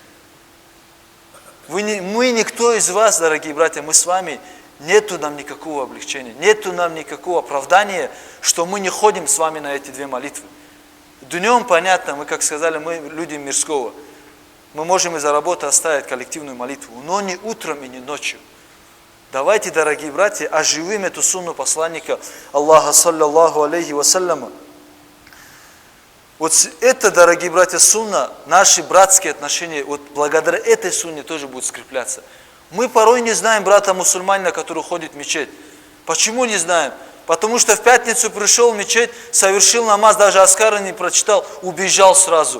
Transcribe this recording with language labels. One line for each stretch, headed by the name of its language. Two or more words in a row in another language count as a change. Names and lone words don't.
Russian: Мы никто из вас, дорогие братья, мы с вами, нету нам никакого облегчения, нету нам никакого оправдания, что мы не ходим с вами на эти 2 молитвы. Днем, понятно, мы, как сказали, мы люди мирского. Мы можем из-за работы оставить коллективную молитву, но не утром и не ночью. Давайте, дорогие братья, оживим эту сунну посланника Аллаха,
Arabic: صلى الله عليه وسلم.
Russian: Вот это, дорогие братья, сунна, наши братские отношения, вот благодаря этой сунне тоже будут скрепляться. Мы порой не знаем брата-мусульманина, который ходит в мечеть. Почему не знаем? Потому что в пятницу пришел в мечеть, совершил намаз, даже аскара не прочитал, убежал сразу.